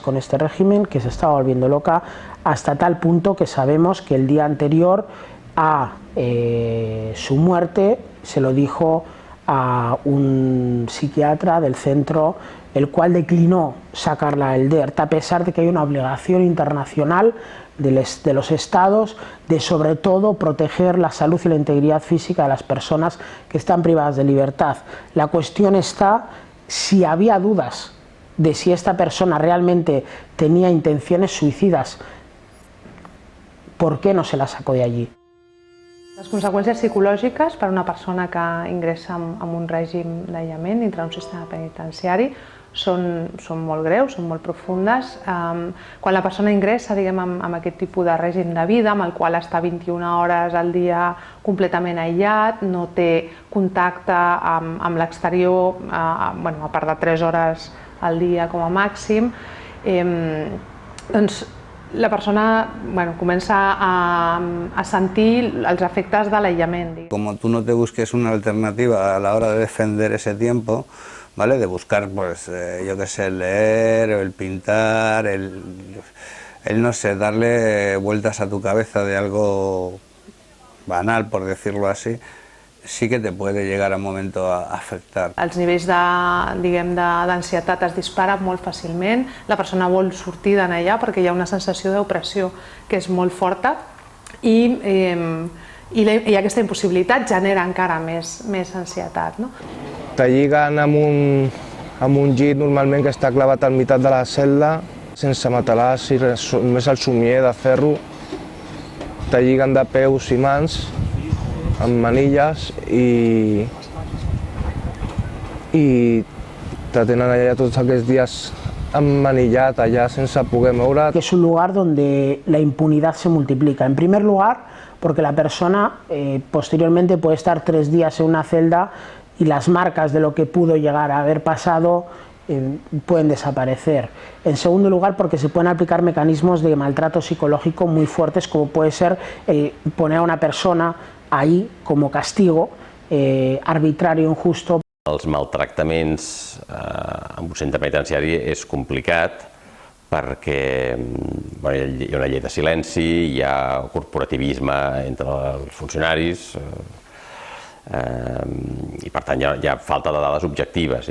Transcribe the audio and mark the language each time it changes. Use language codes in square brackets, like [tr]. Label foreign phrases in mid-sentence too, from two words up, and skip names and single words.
[es] con este régimen, que se estaba volviendo loca, hasta tal punto que sabemos que el día anterior a su muerte se lo dijo a un psiquiatra del centro, el cual declinó sacarla del DERT, a pesar de que hay una obligación internacional de los estados de sobre todo proteger la salud y la integridad física de las personas que están privadas de libertad. La cuestión está si había dudas de si esta persona realmente tenía intenciones suicidas, ¿por qué no se la sacó de allí? [ca] Les conseqüències psicològiques per a una persona que ingressa en un règim d'aïllament dintre d'un sistema penitenciari són molt greus, són molt profundes. Quan la persona ingressa, diguem, amb aquest tipus de règim de vida, amb el qual està 21 hores al dia completament aïllat, no té contacte amb l'exterior, a part de 3 hores al dia com a màxim, doncs la persona comença a sentir els efectes de l'aïllament. [es] Como tú no te busques una alternativa a la hora de defender ese tiempo, ¿vale? De buscar, pues, yo qué sé, el leer, el pintar, el no sé, darle vueltas a tu cabeza de algo banal, por decirlo así, sí que te puede llegar a un momento a afectar. [ca] Els nivells d'ansietat es disparen molt fàcilment, la persona vol sortir d'allà perquè hi ha una sensació d'opressió que és molt forta i aquesta impossibilitat genera encara més ansietat. Te lliguen amb un llit normalment que està clavat al meitat de la cel·la, sense matalàs i res, només el somier de ferro. Te lliguen de peus i mans amb manilles i te tenen allà tots aquests dies emmanillat allà sense poder moure. [es] Es un lugar donde la impunidad se multiplica. En primer lugar, porque la persona posteriormente puede estar 3 días en una celda y las marcas de lo que pudo llegar a haber pasado pueden desaparecer. En segundo lugar, porque se pueden aplicar mecanismos de maltrato psicológico muy fuertes, como puede ser poner a una persona ahí como castigo arbitrario, injusto. [ca] Els maltractaments en un centre penitenciari és complicat perquè hi ha una llei de silenci, hi ha corporativisme entre els funcionaris i per tant hi ha falta de dades objectives.